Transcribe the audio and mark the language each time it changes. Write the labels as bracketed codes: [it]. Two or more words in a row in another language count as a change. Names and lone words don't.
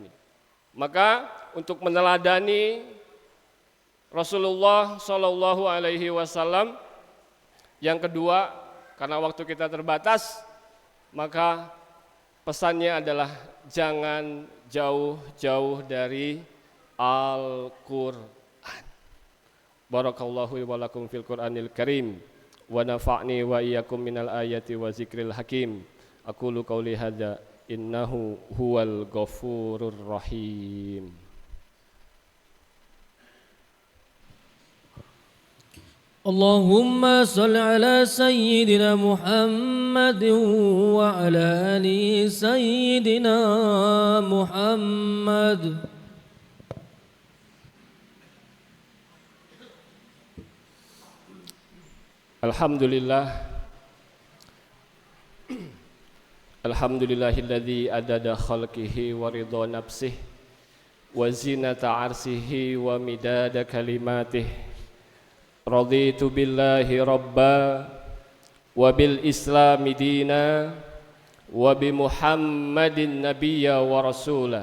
[id] Maka untuk meneladani [ar] رسول الله صلى الله عليه وسلم, [id] yang kedua, karena waktu kita terbatas, maka pesannya adalah jangan jauh-jauh dari Al-Quran. [ar] بارك الله ولكم في القرآن الكريم، ونفعني وإياكم من الآيات والذكر الحكيم. أقول قولي هذا, إنه هو الغفور الرحيم. اللهم صل على سيدنا محمد وعلى آل سيدنا محمد. الحمد لله، الحمد لله الذي عدد خلقه ورضا نفسه وزنة عرشه ومداد كلماته. رضيت بالله ربا وبالإسلام دينا وبمحمد نبيا ورسولا.